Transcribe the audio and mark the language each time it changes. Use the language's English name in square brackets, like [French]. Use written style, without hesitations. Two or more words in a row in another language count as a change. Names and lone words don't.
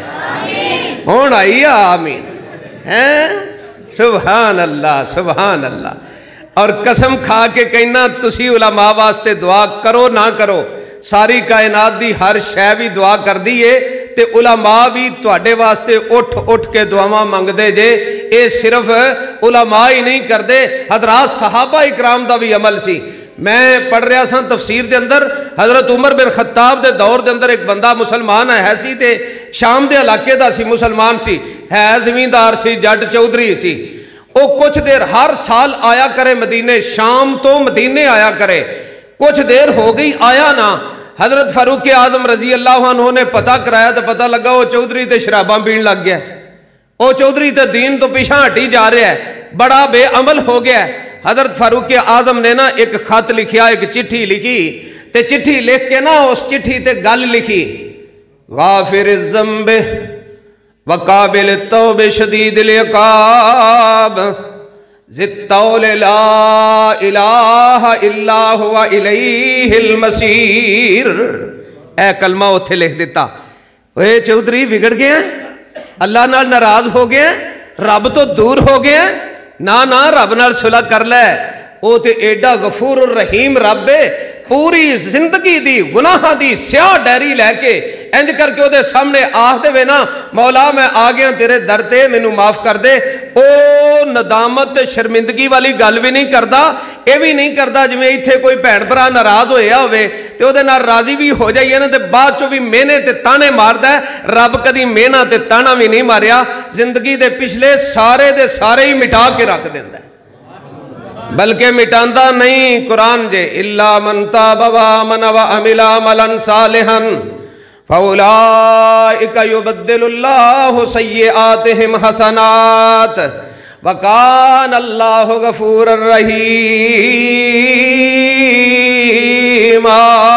[Punjabi] ہون آئی آمین، ہیں [Arabic] سبحان اللہ سبحان اللہ۔ [Punjabi] اور قسم کھا کے کہنا تسی علماء واسطے دعا کرو نہ کرو، ساری کائنات دی ہر شے بھی دعا کر دیئے تے علماء بھی تواڈے واسطے اٹھ کے دعاواں منگ دے جے۔ اے صرف علماء ہی نہیں کر دے، حضرات صحابہ اکرام دا بھی عمل سی۔ میں پڑھ رہا سا تفسیر دے اندر، حضرت عمر بن خطاب دے دور دے اندر ایک بندہ مسلمان ہے سی تے شام دے علاقے دا سی، مسلمان سی، ہے زمیندار سی، جٹ چودھری سی۔ وہ کچھ دیر ہر سال آیا کرے مدینے، شام تو مدینے آیا کرے، کچھ دیر ہو گئی آیا نہ۔ حضرت فاروق اعظم [Arabic] رضی اللہ عنہ [Punjabi] نے پتہ کرایا تو پتہ لگا وہ چودھری تے شراباں پین لگ گیا، وہ چودھری تے دین تو پیچھے ہٹی جا رہا ہے، بڑا بے عمل ہو گیا ہے۔ حضرت فاروق اعظم نے نا ایک خط لکھیا، ایک چٹھی لکھی تے چٹھی لکھ کے نا اس چٹھی تے گل لکھی، [Arabic] غافر الذنب وقابل التوب شدید العقاب ذی الطول لا الہ الا هو الیہ المصیر۔ [Punjabi] اے کلمہ اتھے لکھ دیتا، اے چودھری بگڑ گیا، اللہ نال ناراض ہو گیا، رب تو دور ہو گیا، نہ رب نال صلح کر لے، او تے ایڈا [Arabic] غفور الرحیم [Punjabi] رب ہے، پوری زندگی دی گناہ دی سیاہ ڈیری لے کے انج کر کے او دے سامنے آہ دے وے نا، مولا میں آ گیا تیرے در تے، مینوں معاف کر دے۔ او ندامت شرمندگی والی گل بھی نہیں کردا، اے بھی نہیں کردا جویں ایتھے کوئی بھین بھرا ناراض ہویا ہوئے تے او دے نال راضی بھی ہو جائیے نا تے بعد چوں بھی مینے تے تانے ماردا ہے۔ رب کدی مینا تے تانا بھی نہیں ماریا، زندگی دے پچھلے سارے دے سارے ہی مٹا کے رکھ دیندا ہے، بلکہ مٹاندا نہیں۔ قرآن جے [Arabic] الا من تاب وآمن وعمل عملا صالحا فاولئک یبدل اللہ سیئاتہم حسنات وکان اللہ غفورا رحیما۔